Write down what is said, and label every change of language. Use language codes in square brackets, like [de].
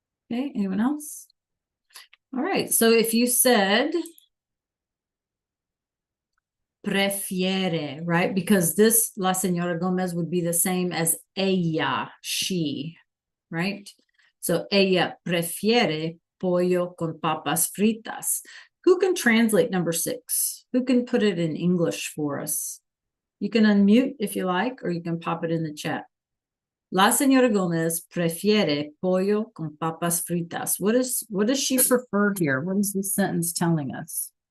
[en] Okay, anyone else? All right, so if you said prefiere, right? Because this La Señora Gomez would be the same as ella, she, right? [es] So ella prefiere pollo con papas fritas. [en] Who can translate number 6? Who can put it in English for us? You can unmute if you like, or you can pop it in the chat. [es] La señora Gomez prefiere pollo con papas fritas. [en] What does she prefer here? What is this sentence telling us?